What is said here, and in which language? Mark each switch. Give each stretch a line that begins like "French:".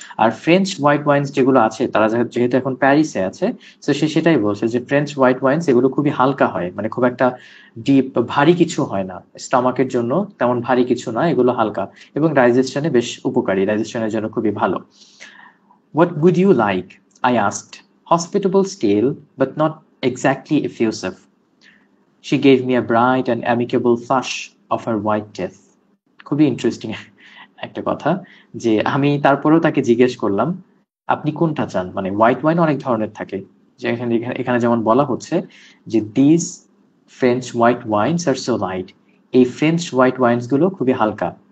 Bangla: আর French white ওয়াইনস যেগুলো আছে, তারা যেহেতু এখন প্যারিসে আছে, তো সে সেটাই বলছে যে ফ্রেঞ্চ হোয়াইট ওয়াইনস এগুলো খুবই হালকা হয়, মানে খুব একটা ডিপ ভারী কিছু হয় না, স্টমাকের জন্য তেমন ভারী কিছু না, এগুলো হালকা এবং ডাইজেশনে বেশ উপকারী, ডাইজেশনের জন্য খুবই ভালো।
English: What would you like? I asked. Hospitable still, but not exactly effusive. She gave me a bright and amicable flush of her white teeth.
Bangla: খুবই ইন্টারেস্টিং একটা কথা, যে আমি তারপরেও তাকে জিজ্ঞেস করলাম আপনি কোনটা চান। মানে হোয়াইট ওয়াইন অনেক ধরনের থাকে, যে এখানে যেমন বলা হচ্ছে যে
English: this French white wines are so light,
Bangla: এই ফ্রেঞ্চ হোয়াইট ওয়াইনস গুলো খুবই হালকা।